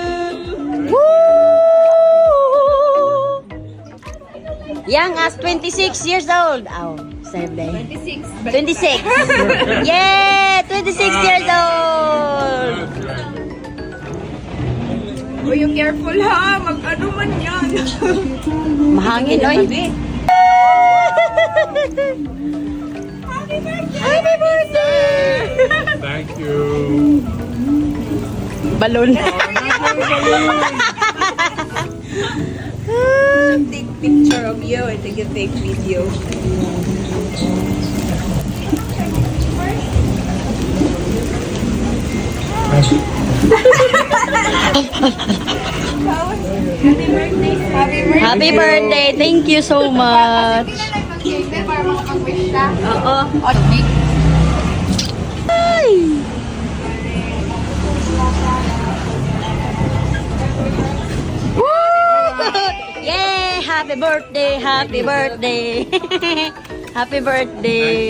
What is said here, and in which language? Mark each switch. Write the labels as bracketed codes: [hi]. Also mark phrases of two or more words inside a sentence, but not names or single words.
[en] Woo! Young as 26 years old. Oh, 7. 26. 26. Yeah, 26 years old. Oh, you careful ha. [ceb] Mag-ano man yan. Mahangin, oy. [en] Happy birthday! Thank you. [ceb] Balon. [en] Take picture of you and take a take video. Happy birthday. Happy birthday. Thank you so much. [tl] Para makapag-wish ka. Oo. Yay! [en] Happy birthday! Happy birthday! Happy birthday!